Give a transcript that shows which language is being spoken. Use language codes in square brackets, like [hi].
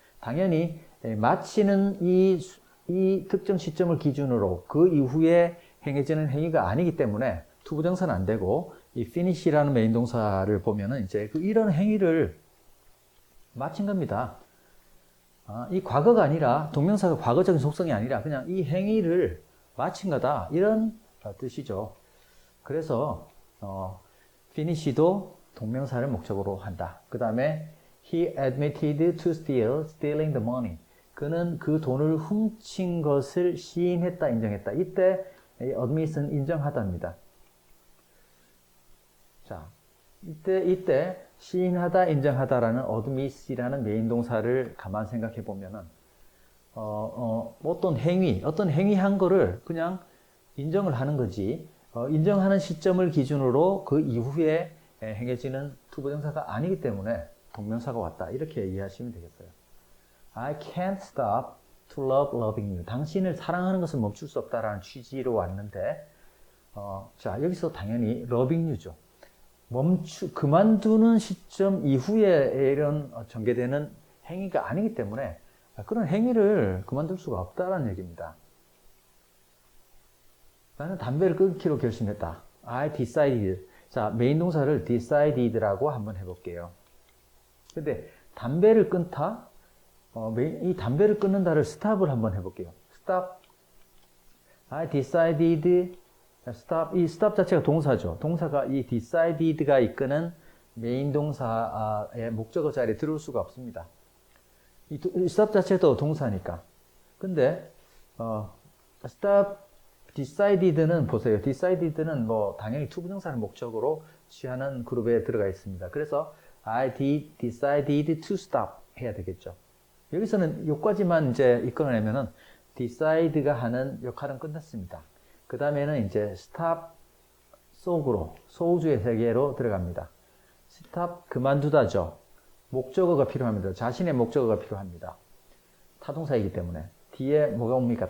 [ko] 당연히 마치는 이 특정 시점을 기준으로 그 이후에 행해지는 행위가 아니기 때문에 투부정사는 안 되고 이 finish라는 메인 동사를 보면은 이제 이런 행위를 마친 겁니다. 이 과거가 아니라 동명사가 과거적인 속성이 아니라 그냥 이 행위를 마친 거다 이런 뜻이죠. 그래서 finish도 동명사를 목적으로 한다. 그 다음에 [en] he admitted to stealing the money. [ko] 그는 그 돈을 훔친 것을 시인했다, 인정했다. 이때 admit은 인정하다입니다. 자, 이때 시인하다, 인정하다라는 admit이라는 메인 동사를 가만 생각해 보면은 어떤 행위한 거를 그냥 인정을 하는 거지. 인정하는 시점을 기준으로 그 이후에 행해지는 투부정사가 아니기 때문에 동명사가 왔다. 이렇게 이해하시면 되겠어요. [en] I can't stop to love loving you. [ko] 당신을 사랑하는 것을 멈출 수 없다라는 취지로 왔는데, 자, 여기서 당연히 [en] loving you [ko] 죠. 그만두는 시점 이후에 이런 전개되는 행위가 아니기 때문에 그런 행위를 그만둘 수가 없다라는 얘기입니다. 나는 담배를 끊기로 결심했다. [en] I decided. [ko] 자, 메인 동사를 decided라고 한번 해볼게요. 근데 담배를 끊다? 이 담배를 끊는다를 stop을 한번 해볼게요. stop. [en] I decided. [ko] stop. 이 stop 자체가 동사죠. 동사가 이 decided가 이끄는 메인 동사의 목적어 자리에 들어올 수가 없습니다. 이 stop 자체도 동사니까. 근데 stop decided는 보세요. decided는 뭐 당연히 투부정사를 목적으로 취하는 그룹에 들어가 있습니다. 그래서 [en] I decided to stop [ko] 해야 되겠죠. 여기서는 요까지만 이제 이끌어내면은 decide가 하는 역할은 끝났습니다. 그 다음에는 이제 stop 속으로 소우주의 세계로 들어갑니다. stop 그만두다죠. 목적어가 필요합니다. 자신의 목적어가 필요합니다. 타동사이기 때문에 뒤에 뭐가 옵니까?